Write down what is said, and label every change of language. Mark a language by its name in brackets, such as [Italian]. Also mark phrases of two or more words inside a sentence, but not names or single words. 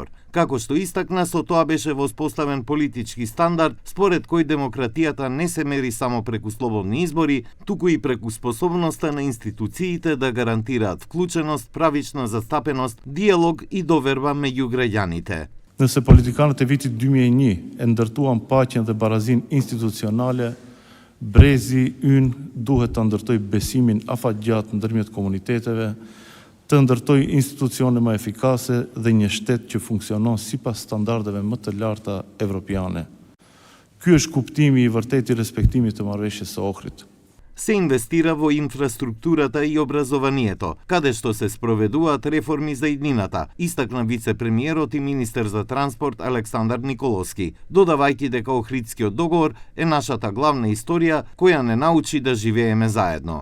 [Macedonian] Како што истакна, со тоа беше воспоставен политички стандард според кој демократијата не се мери само преку слободни избори, туку и преку способноста на институциите да гарантираат вклученост, правична застапеност, диалог и доверба меѓу граѓаните. [Albanian] Nëse politikanët e vitit 2001 e ndërtuan paqen dhe barazin institucionale, brezi ynë duhet të ndërtoj besimin afatgjatë ndërmjet komuniteteve, të ndërtoj institucione më efikase dhe një shtet që funksionon sipas standardeve më të larta evropiane. Ky është kuptimi i vërtetë i respektimit të marrëveshjes së Ohrit. [Macedonian] Се инвестира во инфраструктурата и образованието, каде што се спроведуваат реформи за иднината, истакна вице-премиерот и министер за транспорт Александар Николовски, додавајќи дека Охридскиот договор е нашата главна историја која не научи да живееме заедно.